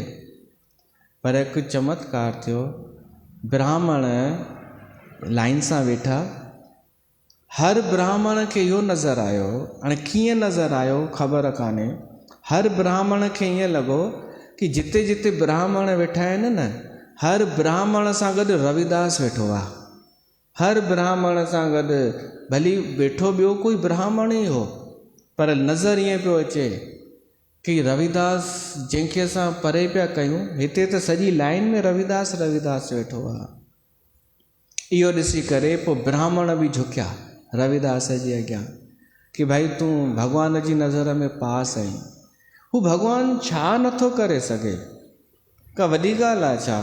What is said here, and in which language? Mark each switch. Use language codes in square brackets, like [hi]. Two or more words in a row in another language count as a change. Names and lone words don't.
[sd] पर हिकु चमत्कार थियो, ब्राह्मण लाइन सां वेठा, हर ब्राह्मण खे इहो नज़र आयो, हाणे कीअं नज़र आयो ख़बर कान्हे, हर ब्राह्मण खे ईअं लॻो कि जिते जिते ब्राह्मण वेठा आहिनि न, हर ब्राह्मण सां गॾु रविदास वेठो आहे। हर ब्राह्मण सां गॾु भली वेठो ॿियो कोई ब्राह्मण ई हो, पर नज़र ईअं पियो अचे कि रविदास जंहिंखे असां परे पिया कयूं, हिते त सॼी लाइन में रविदास रविदास वेठो आहे। इहो ॾिसी करे पोइ ब्राह्मण बि झुकिया रविदास जे अॻियां कि भाई तूं भॻवान जी नज़र में पास आहीं। हू भॻवानु छा नथो करे सघे, का वॾी ॻाल्हि आहे छा।